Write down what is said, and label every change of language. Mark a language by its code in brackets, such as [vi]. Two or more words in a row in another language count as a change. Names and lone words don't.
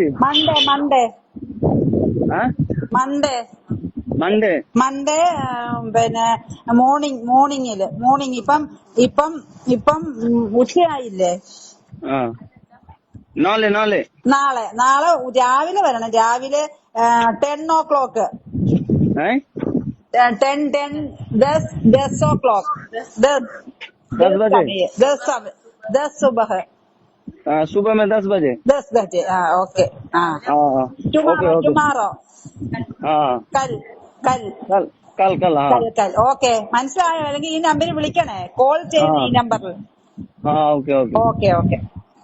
[en] Monday Monday പിന്നെ മോർണിംഗ്. [ml] ഇപ്പം ഉച്ചയായില്ലേ? നാളെ നാളെ രാവിലെ വരണം. രാവിലെ 10 o'clock. [en] 10 o'clock. [hi] 10 सुबह में 10 बजे। 10 बजे. ओके. टुमारो കൽ. [ml] ഓക്കെ, മനസ്സിലായോ? അല്ലെങ്കിൽ ഈ നമ്പറിൽ വിളിക്കണേ. കോൾ ചെയ്യുന്ന ഈ നമ്പറിൽ. ഓക്കെ. ഓക്കെ.